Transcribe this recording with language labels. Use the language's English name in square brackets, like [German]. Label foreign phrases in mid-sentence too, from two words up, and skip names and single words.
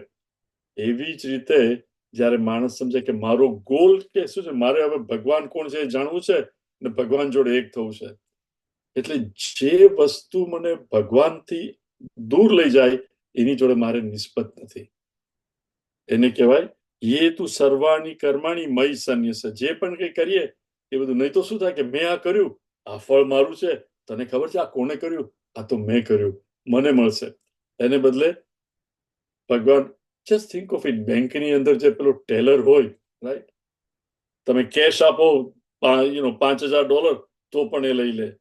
[Gujarati] એવી જ રીતે જ્યારે માણસ સમજે કે મારો ગોલ કે શું છે, મારે હવે ભગવાન કોણ છે એ જાણવું છે ને ભગવાન જોડે એક થવું છે. એટલે જે વસ્તુ મને ભગવાનથી દૂર લઈ જાય એની જોડે મારે નિસ્બત નથી. એને કહેવાય [Sanskrit] ये तु सर्वाणि कर्माणि मयि सन्न्यस्य. [Gujarati] જે પણ કંઈ કરીએ એ બધું, નહીં તો શું થાય કે મેં આ કર્યું, આ ફળ મારું છે, તને ખબર છે આ કોને કર્યું? આ તો મેં કર્યું, મને મળશે. એને બદલે ભગવાન, [English] just think of it, [Gujarati] બેંકની અંદર જે પેલો ટેલર હોય, રાઈટ? તમે કેશ આપો $5,000 તો પણ એ લઈ લે.